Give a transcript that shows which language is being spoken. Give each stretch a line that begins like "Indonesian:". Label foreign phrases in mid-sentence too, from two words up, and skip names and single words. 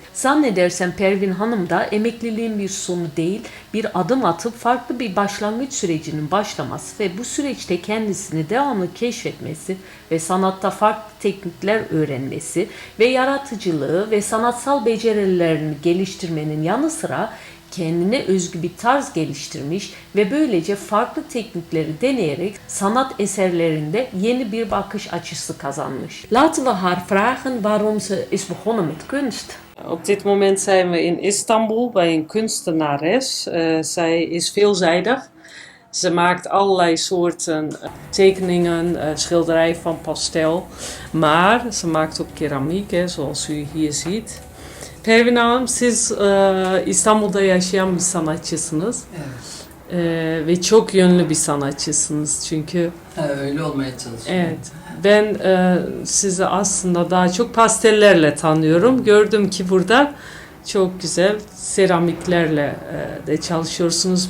Turkish: Zannedersem Pervin Hanım da emekliliğin bir sonu değil, bir adım atıp farklı bir başlangıç sürecinin başlaması ve bu süreçte kendisini devamlı keşfetmesi ve sanatta farklı teknikler öğrenmesi ve yaratıcılığı ve sanatsal becerilerini geliştirmenin yanı sıra kendine özgü bir tarz geliştirmiş ve böylece farklı teknikleri deneyerek sanat eserlerinde yeni bir bakış açısı kazanmış.
Dutch: Laten we haar vragen waarom ze is begonnen met kunst. Op dit moment zijn we in Istanbul bij een kunstenares. Zij is veelzijdig. Ze maakt allerlei soorten tekeningen, schilderij van pastel. Maar ze maakt ook keramiek, zoals u hier ziet.
Turkish: Pervin Hanım, siz İstanbul'da yaşayan bir sanatçısınız. Evet. Ve çok yönlü bir sanatçısınız çünkü. Öyle olmaya çalışıyorum. Evet. Ben sizi aslında daha çok pastellerle tanıyorum. Gördüm ki burada çok güzel seramiklerle de çalışıyorsunuz.